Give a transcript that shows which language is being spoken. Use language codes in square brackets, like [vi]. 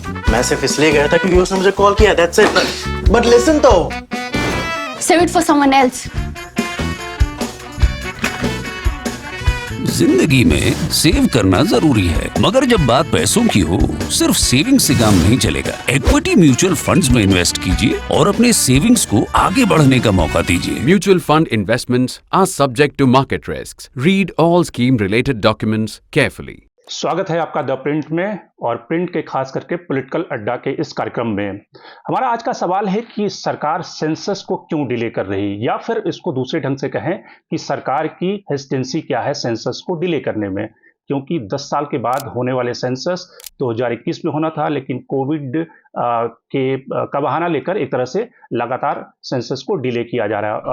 [hi] मैं सिर्फ इसलिए गया था क्योंकि उसने मुझे कॉल किया, [en] that's it. But listen तो. Save it for someone else. [hi] जिंदगी में सेव करना जरूरी है, मगर जब बात पैसों की हो, सिर्फ सेविंग से काम नहीं चलेगा। इक्विटी म्यूचुअल फंड्स में इन्वेस्ट कीजिए और अपने सेविंग्स को आगे बढ़ने का मौका दीजिए। [en] Mutual fund investments are subject to market risks. Read all scheme related documents carefully. [hi] स्वागत है आपका द प्रिंट में और प्रिंट के खास करके पॉलिटिकल अड्डा के इस कार्यक्रम में। हमारा आज का सवाल है कि सरकार सेंसस को क्यों डिले कर रही, या फिर इसको दूसरे ढंग से कहें कि सरकार की हेजिटेंसी क्या है सेंसस को डिले करने में। क्योंकि 10 साल के बाद होने वाले सेंसस 2021 में होना था, लेकिन कोविड का बहाना लेकर एक तरह से लगातार सेंसस को डिले किया जा रहा है।